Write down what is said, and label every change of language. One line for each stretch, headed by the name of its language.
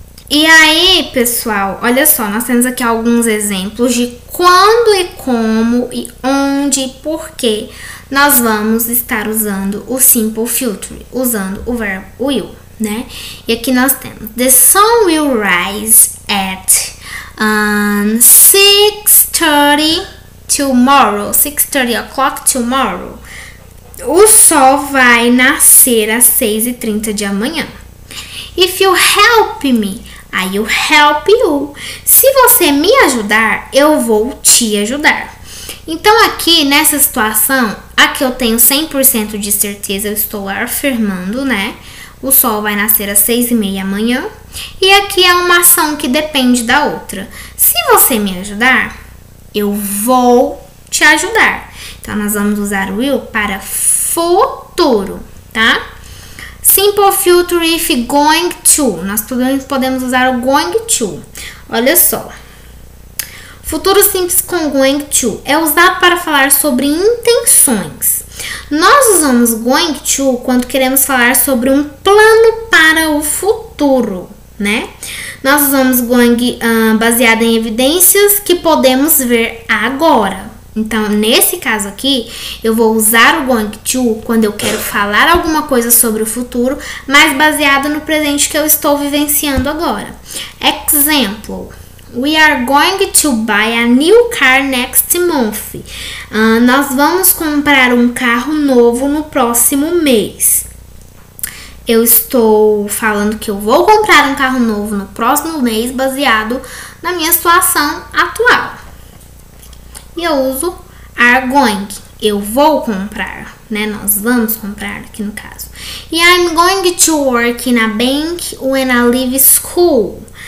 Portuguese: E aí, pessoal, olha só, nós temos aqui alguns exemplos de quando e como e onde e por que nós vamos estar usando o Simple Future, usando o verbo will, né? E aqui nós temos:
English: The sun will rise at 6:30 tomorrow. 6:30 o'clock tomorrow.
Portuguese: O sol vai nascer às 6:30 de amanhã.
English: If you help me, I will help you.
Portuguese: Se você me ajudar, eu vou te ajudar. Então aqui, nessa situação, aqui eu tenho 100% de certeza, eu estou afirmando, né? O sol vai nascer às 6:30 amanhã. E aqui é uma ação que depende da outra. Se você me ajudar, eu vou te ajudar. Então, nós vamos usar o will para futuro, tá?
English: Simple future if going to.
Portuguese: Nós podemos usar o going to. Olha só. Futuro simples com going to é usado para falar sobre intenções. Nós usamos going to quando queremos falar sobre um plano para o futuro, né? Nós usamos going baseado em evidências que podemos ver agora. Então, nesse caso aqui, eu vou usar o going to quando eu quero falar alguma coisa sobre o futuro, mas baseado no presente que eu estou vivenciando agora.
English: Exemplo: We are going to buy a new car next month.
Portuguese: Nós vamos comprar um carro novo no próximo mês. Eu estou falando que eu vou comprar um carro novo no próximo mês baseado na minha situação atual. E eu uso are going. Eu vou comprar, né? Nós vamos comprar aqui no caso.
English: E I'm going to work in a bank when I leave school.